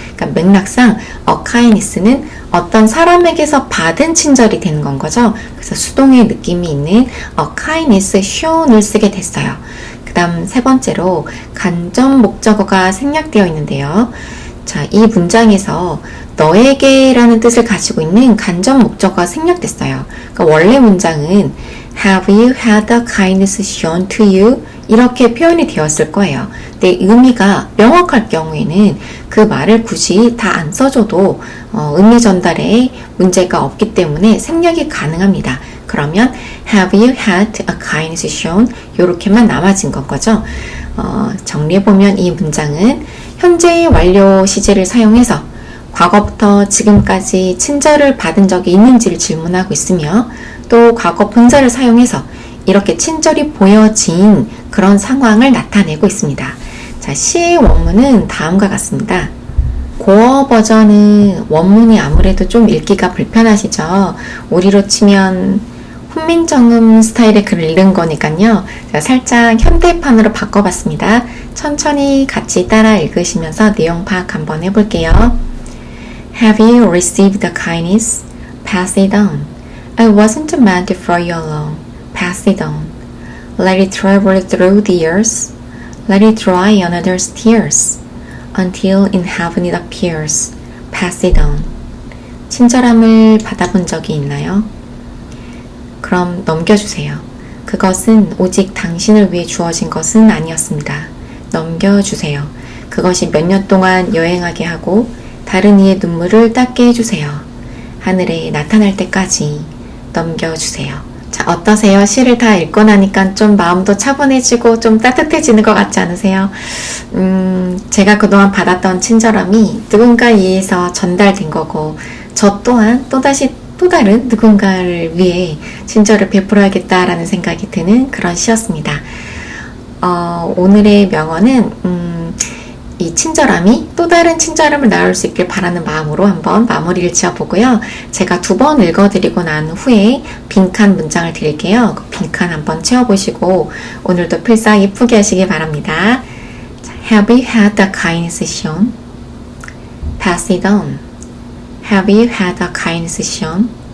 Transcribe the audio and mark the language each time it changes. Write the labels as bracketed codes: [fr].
[ko] 그러니까 맥락상 [en] a kindness [ko] 는 어떤 사람에게서 받은 친절이 되는 건 거죠. 그래서 수동의 느낌이 있는 [en] a kindness shown [ko] 을 쓰게 됐어요. 그 다음 세 번째로 간접 목적어가 생략되어 있는데요. 자, 이 문장에서 너에게 라는 뜻을 가지고 있는 간접 목적어가 생략됐어요. 그러니까 원래 문장은 [en] Have you had a kindness shown to you? [ko] 이렇게 표현이 되었을 거예요. 근데 의미가 명확할 경우에는 그 말을 굳이 다 안 써줘도 의미 전달에 문제가 없기 때문에 생략이 가능합니다. 그러면 [en] Have you had a kindness shown? [ko] 이렇게만 남아진 건 거죠. 정리해보면 이 문장은 현재의 완료 시제를 사용해서 과거부터 지금까지 친절을 받은 적이 있는지를 질문하고 있으며 또 과거 분사를 사용해서 이렇게 친절이 보여진 그런 상황을 나타내고 있습니다. 자, 시의 원문은 다음과 같습니다. 고어 버전은 원문이 아무래도 좀 읽기가 불편하시죠? 우리로 치면 훈민정음 스타일의 글을 읽는 거니까요. 제가 살짝 현대판으로 바꿔봤습니다. 천천히 같이 따라 읽으시면서 내용 파악 한번 해볼게요. [en] Have you received the kindness? Pass it on. I wasn't meant for you alone. Pass it on. Let it travel through the years. Let it dry another's tears. Until in heaven it appears. Pass it on. [ko] 친절함을 받아본 적이 있나요? 그럼 넘겨주세요. 그것은 오직 당신을 위해 주어진 것은 아니었습니다. 넘겨주세요. 그것이 몇 년 동안 여행하게 하고 다른 이의 눈물을 닦게 해주세요. 하늘에 나타날 때까지 넘겨주세요. 자, 어떠세요? 시를 다 읽고 나니까 좀 마음도 차분해지고 좀 따뜻해지는 것 같지 않으세요? 제가 그동안 받았던 친절함이 누군가에 의해서 전달된 거고, 저 또한 또다시 또 다른 누군가를 위해 친절을 베풀어야겠다라는 생각이 드는 그런 시였습니다. 오늘의 명언은 이 친절함이 또 다른 친절함을 낳을 수 있길 바라는 마음으로 한번 마무리를 지어보고요. 제가 2번 읽어드리고 난 후에 빈칸 문장을 드릴게요. 그 빈칸 한번 채워보시고 오늘도 필사 예쁘게 하시기 바랍니다. [en] Have you had the kindness shown? Pass it on. Have you had the kindness shown?